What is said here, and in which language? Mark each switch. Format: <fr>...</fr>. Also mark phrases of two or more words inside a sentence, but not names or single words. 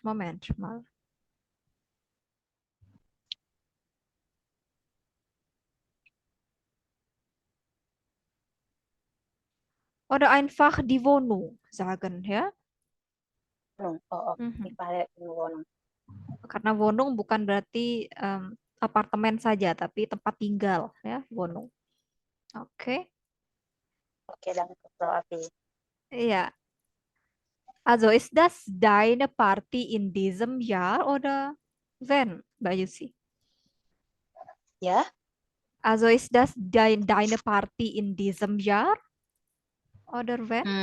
<de>Moment mal. Oder einfach die Wohnung sagen, ya. Oh, Mhm. ich fahre in Wohnung.</de> <id>Karena Wohnung bukan berarti apartemen saja, tapi tempat tinggal, ya, Wohnung. Oke.</id> <de>Okay, danke, Frau Afi. Ja. Also ist das deine Party in diesem Jahr oder wenn, Mbak Yusi? Ja, Also ist das deine Party in diesem Jahr oder wenn?</de>